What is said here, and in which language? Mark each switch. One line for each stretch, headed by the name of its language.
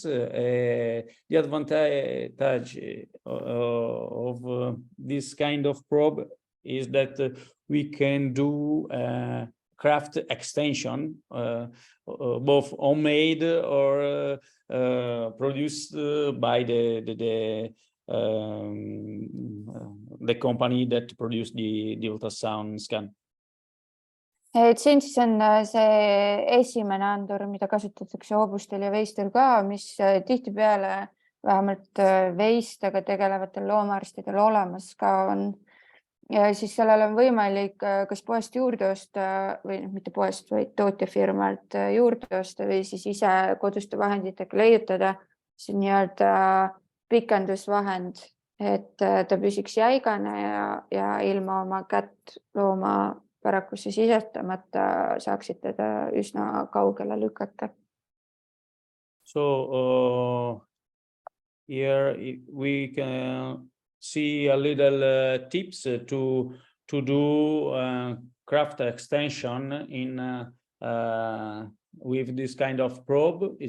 English: The advantage of this kind of probe is that we can do craft extension, both homemade or produced by the company that produced the ultrasound scan.
Estonian: Et siin siis on see esimene andur, mida kasutatakse hobustel ja veistel ka, mis tihtipeale vähemalt veistega tegelevatel loomaarstidel olemas ka on. Ja siis sellel on võimalik kas poest juurde osta või mitte poest, vaid tootjafirmalt juurde osta või siis ise koduste vahenditega leiutada. See on nii-öelda pikendusvahend, et ta püsiks jäigane ja ilma oma kätt looma parakusse sisestamata saaksid teda üsna kaugele lükata.
English: So here we can see a little tips to do craft extension in with this kind of probe.